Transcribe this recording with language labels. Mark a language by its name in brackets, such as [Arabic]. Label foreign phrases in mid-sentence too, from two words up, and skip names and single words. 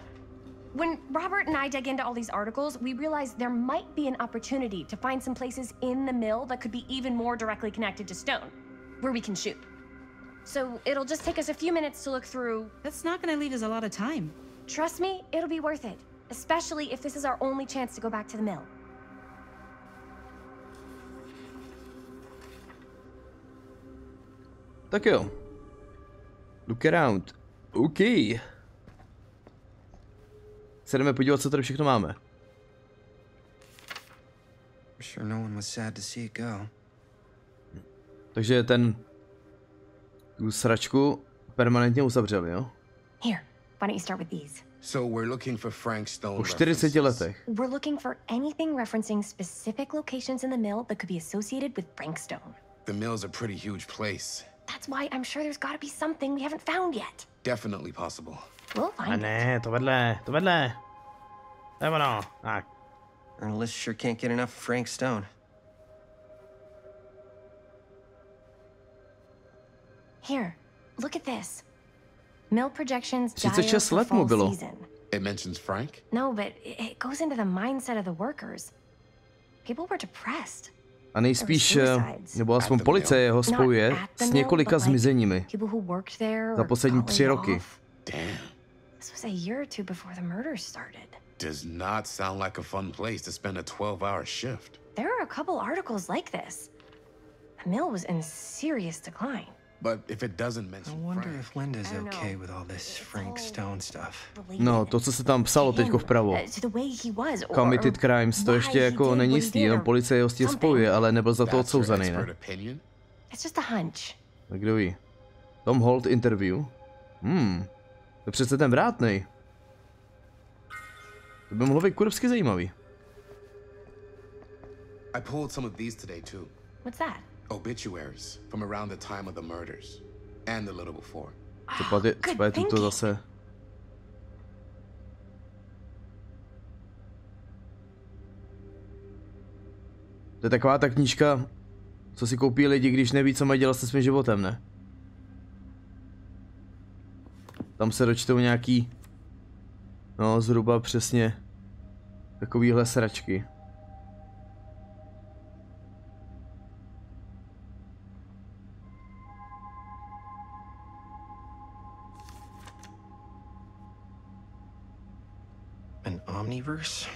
[English] When Robert and I dug into all these articles, we realized there might be an opportunity to find some places in the mill that could be even more directly connected to Stone, where we can shoot. So, it'll just take us a few minutes to look through. That's not gonna leave us a lot of time. Trust me, it'll be worth it. Especially if this is our only chance to go back to the mill. [Czech] Tak jo. [English] Look around. OK. [Czech] se jdeme podívat, co tady všechno máme. Takže tu sračku permanentně uzavřeli, jo? [English] Here, why don't you start with these? So we're looking for Frank Stone. [Czech] Po 40 letech. [English] We're looking for anything referencing specific locations in the mill that could be associated with Frank Stone. The mill's a pretty huge place. That's why I'm sure there's got to be something we haven't found yet. Definitely possible. We'll [Czech] A [English] find it. [Czech] ne, to vedle. Nebo no, tak. [English] Our list sure can't get enough of Frank Stone. Here, look at this. Mill projections [Czech] 36 let mu bylo. [English] It mentions Frank? No, but it goes into the mindset of the workers. People were depressed. [Czech] A nejspíš, nebo aspoň policie ho spojuje s několika zmizeními za poslední 3 roky. [English] This was a year or two before the murders started. Does not sound like a fun place to spend a 12-hour shift. There are a couple articles like this. The mill was in serious decline. But if it doesn't mention I wonder Frank, if Linda's okay with all this Frank Stone stuff. [Czech] No, to, co se tam psalo teďko vpravo. [English] Committed crimes, [Czech] to ještě jako není jistý, jenom policie ho s tím spojuje, ale nebyl za to odsouzený, ne? [English] It's just a hunch. [Czech] Tak kdo ví? Tom Holt interview? To je přece ten vrátnej. To by mohlo být kurvsky zajímavý. [English] I pulled some of these today too. What's that? Obituaries from around the time of the murders and the little before. [Czech] Co je to zase? To je taková ta knížka, co si koupí lidi, když neví, co mají dělat se svým životem, ne? Tam se dočtou nějaký, no zhruba přesně takovýhle sračky. [English] An omniverse?